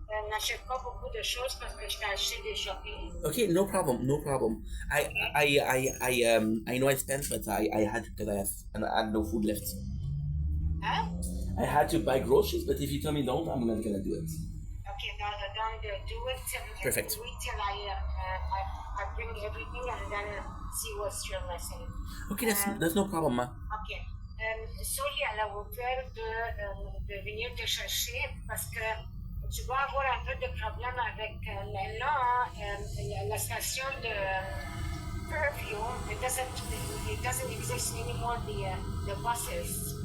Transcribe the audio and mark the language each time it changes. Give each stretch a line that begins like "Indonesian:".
French: N'achète pas beaucoup de choses parce que je t'ai acheté des shopping.
English: Okay, no problem, no problem. I know I spent, but I had to because I had no food left. Hein? I had to buy groceries, but if you tell me don't, I'm not gonna do it. Okay, don't do it Perfect. wait till I bring everything and then see what's you're missing. Okay, that's no problem, ma. Ok.
French: Sully, elle a offert de venir te chercher parce que tu vas avoir un peu de problème avec la station de Fairview.
English: It doesn't exist anymore, the buses.